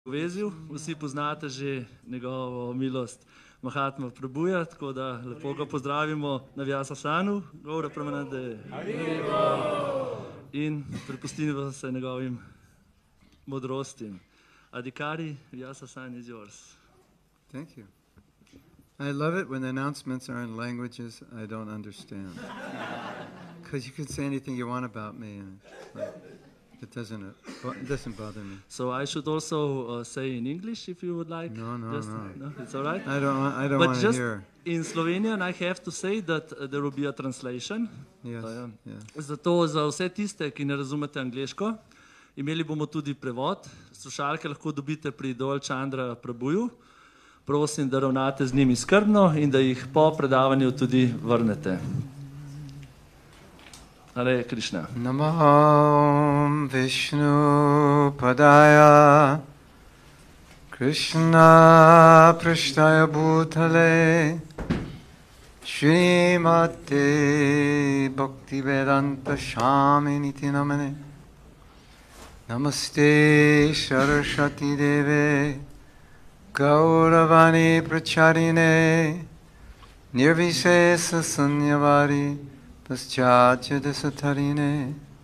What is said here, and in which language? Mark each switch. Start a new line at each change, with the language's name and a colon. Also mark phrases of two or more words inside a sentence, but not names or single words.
Slovenian: Vezil. Vsi poznate že njegovo milost Mahatma Prabhuja, tako da lepo ga pozdravimo na Vyasasanu, Gaura Pramanande. In prepustimo se njegovim modrostim.
English: Adhikari, Vyasasan is yours. Thank you. I love it when the announcements are in languages I don't understand. Because you can say anything you want about me, and it doesn't bother me. So I should also say in English if you would like. No, it's all right. I don't but want to just hear. In Slovenian I have to say that there will be a translation. Yes.
Slovenian: Zato za vse tiste, ki ne razumete angleško, imeli bomo tudi prevod. Slušalke lahko dobite pri Dol Chandra Prabhuju. Prosim, da ravnate z njimi skrbno in da jih po predavanju tudi vrnete.
Sanskrit: Hare Krishna. नमहं विष्णु पादाय कृष्ण प्रेष्ठाय भूतले श्रीमते भक्तिवेदान्त स्वामिनिति नामिने नमस्ते सरस्वती देवे गौरवाणी प्रचारिणे निर्विशेष शून्यवादि पाश्चात्य देशतारिणे